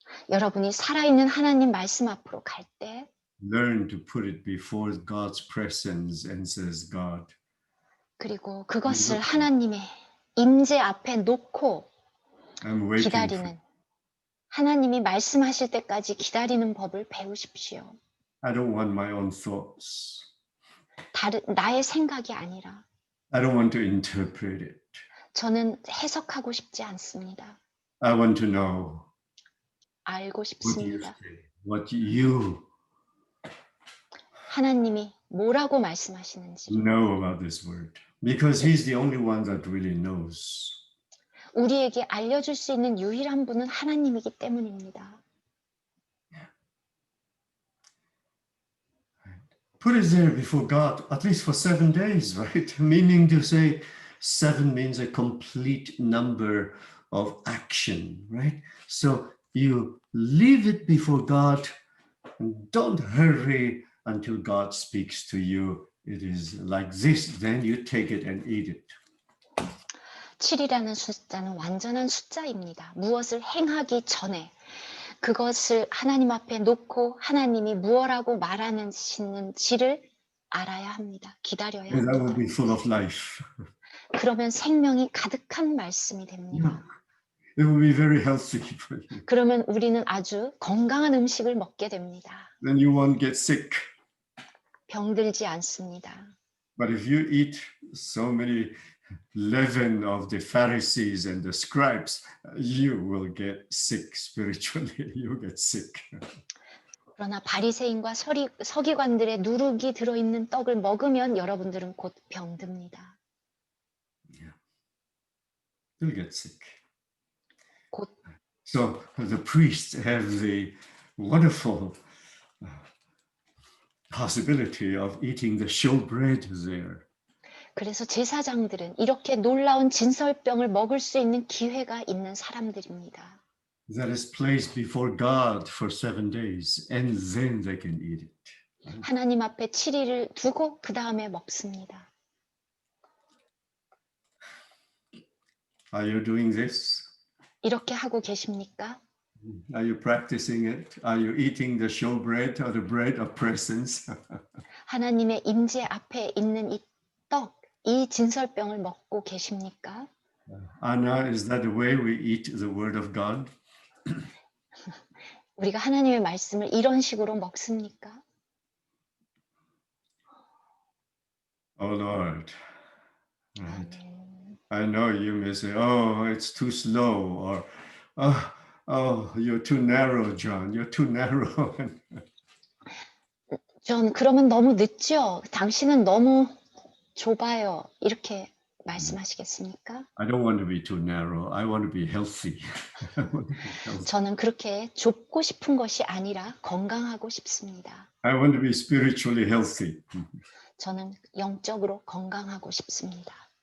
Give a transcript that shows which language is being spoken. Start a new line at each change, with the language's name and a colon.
Korean: 여러분이 살아있는 하나님 말씀 앞으로 갈 때
English: learn to put it before God's presence and says, God,
Korean: 그리고 그것을 하나님의 임재 앞에 놓고
English: I'm waiting for
Korean: 기다리는 하나님이 말씀하실 때까지 기다리는 법을 배우십시오.
English: I don't want my own thoughts.
Korean: 나의 생각이 아니라
English: I don't want to interpret it.
Korean: 저는 해석하고 싶지 않습니다.
English: I want to know
Korean: 알고
English: what you
Korean: 싶습니다.
English: say, what you
Korean: 하나님이 뭐라고 말씀하시는지
English: know about this word. Because he's the only one that really knows. 우리에게 알려줄 수 있는 유일한 분은 하나님이기 때문입니다. Put it there before God, at least for 7 days, right? Meaning to say 7 means a complete number of action, right? So you leave it before God and don't hurry until God speaks to you. It is like this, then you take it and eat it.
Korean: 7이라는 숫자는 완전한 숫자입니다. 무엇을 행하기 전에 그것을 하나님 앞에 놓고 하나님이 무엇라고 말하시는지를 알아야 합니다. 기다려야
English: And that will
Korean: 합니다.
English: be full of life.
Korean: 그러면 생명이 가득한 말씀이 됩니다.
English: It will be very healthy for you.
Korean: 그러면 우리는 아주 건강한 음식을 먹게 됩니다.
English: Then you won't get sick.
Korean: 병들지 않습니다.
English: But if you eat so many leaven of the Pharisees and the scribes, you will get sick spiritually. You get sick.
Korean: 그러나 바리새인과 서기관들의 누룩이 들어있는 떡을 먹으면 여러분들은 곧 병듭니다.
English: You'll get sick.
Korean: 곧
English: So the priests have the wonderful possibility of eating the showbread there.
Korean: 그래서 제사장들은 이렇게 놀라운 진설병을 먹을 수 있는 기회가 있는 사람들입니다.
English: That is placed before God for 7 days, and then they can eat it.
Korean: 하나님 앞에 7일을 두고 그 다음에 먹습니다.
English: Are you doing this?
Korean: 이렇게 하고 계십니까?
English: Are you practicing it? Are you eating the showbread or the bread of presence?
Korean: 하나님의 임재 앞에 있는 이 떡, 이 진설병을 먹고 계십니까?
English: Anna, is that the way we eat the word of God?
Korean: 우리가 하나님의 말씀을 이런 식으로 먹습니까?
English: Oh Lord, right.
Korean: 아멘.
English: I know you may say, oh, it's too slow, or you're too narrow, John, you're too narrow.
Korean: 전 그러면 너무 늦죠? 당신은 너무 좁아요. 이렇게 말씀하시겠습니까?
English: I don't want to be too narrow. I want to be healthy. I want to be healthy.
Korean: 저는 그렇게 좁고 싶은 것이 아니라 건강하고 싶습니다.
English: I want to be spiritually healthy.
Korean: 저는 영적으로 건강하고 싶습니다.